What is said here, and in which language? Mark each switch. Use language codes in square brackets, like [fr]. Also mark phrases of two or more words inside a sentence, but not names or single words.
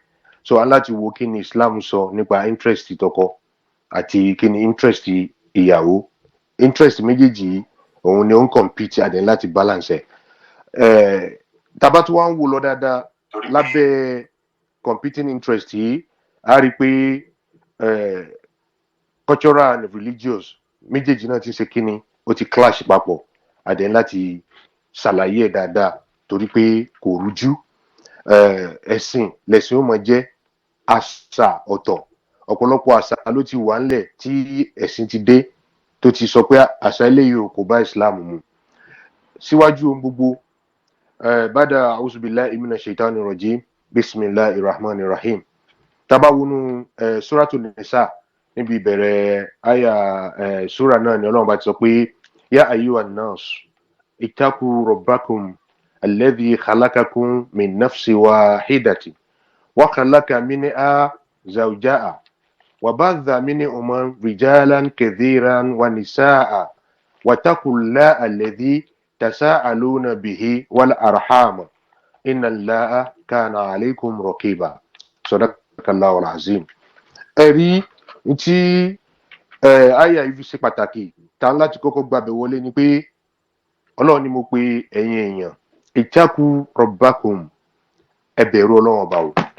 [yo] So aláti wo kí ni Islam sọ nípa interest tọkọ àti kí ni interest ìyàwó. Interest méjèèjì òun ni ó ń compete àdé láti balance ẹ̀. Tábà tí wọ́n ń wò lọ dáadáa lábẹ́ [en] competing interest [yo] yìí, a rí pé [en] cultural and religious [yo] méjèèjì náà ti ṣe kíni, ó ti clash papọ̀ àdé láti ṣàlàyé ẹ̀ dáadáa, torí pé kò rújú. Ẹ̀sìn lẹ̀sìn ó máa jẹ́, àṣà ọ̀tọ̀. Ọ̀pọ̀lọpọ̀ àṣà ló ti wà ńlẹ̀ tí ẹ̀sìn ti dé tó ti sọ pé àṣà eléyìí kò bá Islam mu. Síwájú ohun gbogbo, [ar] بعد أعوذ بالله من الشيطان الرجيم، بسم الله الرحمن الرحيم. [yo] Tábà wọnú suratul Nisa, níbi ìbẹ̀rẹ̀ àyà sura náà ni Ọlọ́run bá ti sọ pé [ar] يا أيها الناس اتقوا ربكم الذي خلقكم من نفس واحدة وخلق منها زوجها وبث منهما رجالا كثيرا ونساء واتقوا الله الذي تساءلون به والأرحام إن الله كان عليكم رقيبا. صدق الله العظيم. [yo] Ẹ̀rí tí àyà yìí fi ṣe pàtàkì tá láti kọ́kọ́ gbàbẹ̀ wọlé ni pé Ọlọ́run ni mo pe ẹ̀yin èèyàn, [ar] اتقوا ربكم, [yo] ẹ bẹ̀rù Ọlọ́run ọba o.